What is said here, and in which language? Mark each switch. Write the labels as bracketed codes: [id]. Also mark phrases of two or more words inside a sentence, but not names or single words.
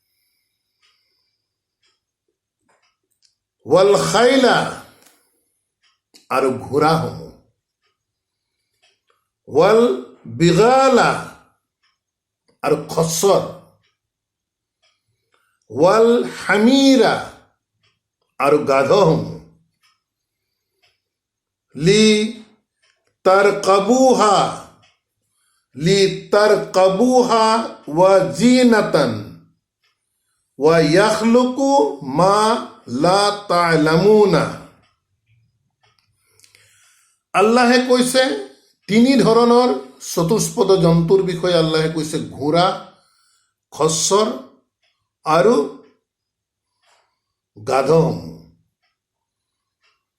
[ar] والخيل [as] আৰু ঘোঁৰাসমূহ, [ar] والبغال [as] আৰু খচ্চৰ, [ar] والحمير [as] আৰু গাধসমূহ, [ar] لتركبوها وزينة ويخلق ما لا تعلمون. [as] আল্লাহে কৈছে তিনি ধৰণৰ চতুষ্পদ জন্তুৰ বিষয়ে আল্লাহে কৈছে, ঘোঁৰা, খচ্চৰ আৰু গাধসমূহ।